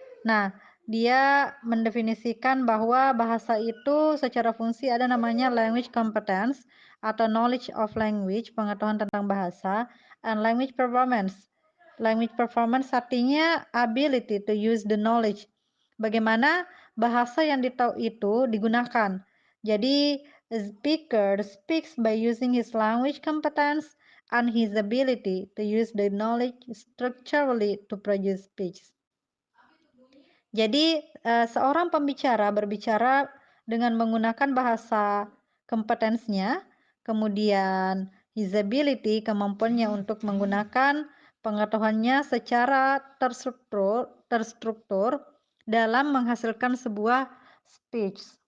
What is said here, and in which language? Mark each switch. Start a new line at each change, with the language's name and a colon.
Indonesian: Nah, dia mendefinisikan bahwa bahasa itu secara fungsi ada namanya language competence atau
English: knowledge of language,
Indonesian: pengetahuan tentang bahasa,
English: and language performance. Language performance
Indonesian: artinya
English: ability to use the knowledge.
Indonesian: Bagaimana bahasa yang ditahu itu digunakan. Jadi,
English: a speaker speaks by using his language competence and his ability to use the knowledge structurally to produce speech.
Indonesian: Jadi, seorang pembicara berbicara dengan menggunakan bahasa kompetensinya, kemudian
English: his ability,
Indonesian: kemampuannya untuk menggunakan pengetahuannya secara terstruktur dalam menghasilkan sebuah speech.